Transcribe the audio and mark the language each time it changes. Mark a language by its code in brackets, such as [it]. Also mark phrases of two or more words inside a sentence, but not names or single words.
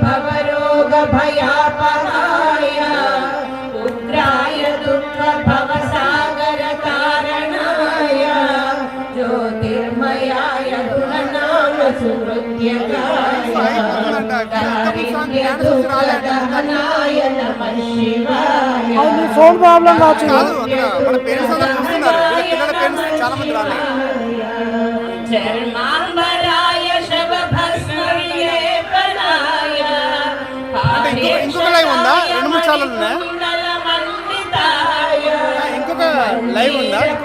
[sa] भवरोगभयापहाय पुत्राय दुःखभवसागरकारणाय ज्योतिर्मयाय गुणनाम सुहृद्यकाय दारिद्र्यदुःखदहनाय नमः शिवाय [te] అది నీ [en] phone problem [te] కావచ్చు [sa] చర్మాంబరాయ శవభస్మవిలేపనాయ [te] ఇంకొక లైవ్ ఉందా? 2-3 ఛానల్ ఉన్నాయా? ఇంకొక లైవ్ ఉందా?